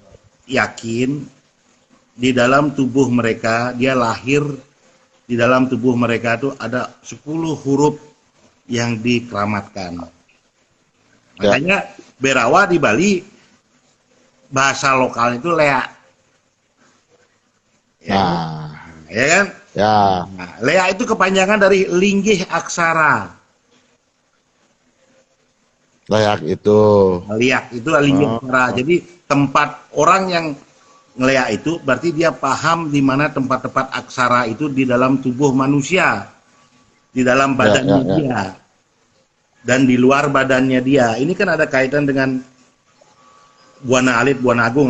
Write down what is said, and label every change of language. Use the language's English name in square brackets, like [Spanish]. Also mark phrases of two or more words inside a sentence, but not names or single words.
[Indonesian] Yakin di dalam tubuh mereka, dia lahir di dalam tubuh mereka itu ada 10 huruf yang dikeramatkan. Makanya Bhairawa di Bali bahasa lokal itu lea. Ya kan? Ya. Nah, lea itu kepanjangan dari [Balinese] linggih aksara. [Indonesian] Layak itu. Liak itu [Balinese] linggih aksara. [Indonesian] Jadi tempat orang yang ngeleak itu berarti dia paham di mana tempat-tempat aksara itu di dalam tubuh manusia. Di dalam badannya dia dan di luar badannya dia. Ini kan ada kaitan dengan Buana Alit, Buana Agung.